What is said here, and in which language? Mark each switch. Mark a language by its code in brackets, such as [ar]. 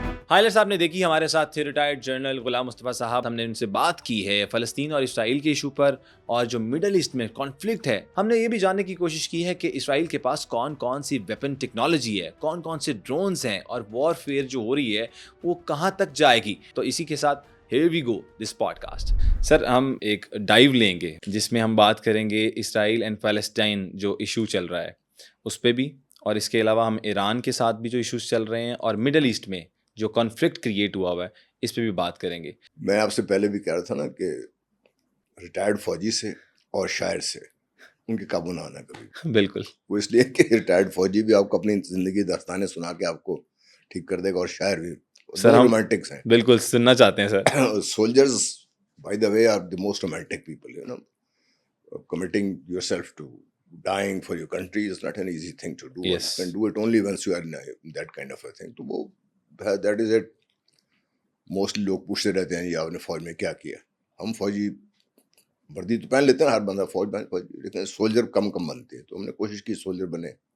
[ur] ہائلر صاحب نے دیکھی ہمارے ساتھ تھے ریٹائرڈ جنرل غلام مصطفیٰ صاحب. ہم نے ان سے بات کی ہے فلسطین اور اسرائیل کے ایشو پر اور جو مڈل ایسٹ میں کانفلکٹ ہے. ہم نے یہ بھی جاننے کی کوشش کی ہے کہ اسرائیل کے پاس کون کون سی ویپن ٹیکنالوجی ہے, کون کون سے ڈرونز ہیں اور وار فیئر جو ہو رہی ہے وہ کہاں تک جائے گی. تو اسی کے ساتھ [en] Here we go this podcast. [ur] سر ہم ایک ڈائیو لیں گے جس میں ہم بات کریں گے اسرائیل اینڈ فلسطین جو ایشو چل رہا ہے اس پہ بھی, اور اس کے علاوہ ہم ایران کے ساتھ بھی جو ایشوز چل رہے ہیں اور مڈل ایسٹ میں جو کانفلکٹ کریٹ ہوا ہے اس پہ بھی بات کریں گے. میں آپ سے پہلے بھی کہہ رہا تھا نا کہ ریٹائرڈ فوجی سے اور شاعر سے ان کے قابو نہ آنا کبھی. بالکل, وہ اس لیے کہ ریٹائرڈ فوجی بھی آپ کو اپنی زندگی داستانیں سنا کے آپ کو ٹھیک کر دے گا, اور شاعر بھی سر ہم رومانٹکس ہیں. بالکل سننا چاہتے ہیں سر. [en] Soldiers by the way are the most romantic people, you know. Committing yourself to dying for your country is not an easy thing to do. Yes. You can do it only once you are in that kind of a thing. [ur] تو وہ [en] that is it. [ur] Mostly لوگ پوچھتے رہتے ہیں یہ آپ نے فوج میں کیا کیا. ہم فوجی وردی تو پہن لیتے ہیں, ہر بندہ فوج لیکن سولجر کم بنتے ہیں, تو ہم نے کوشش کی سولجر بنے.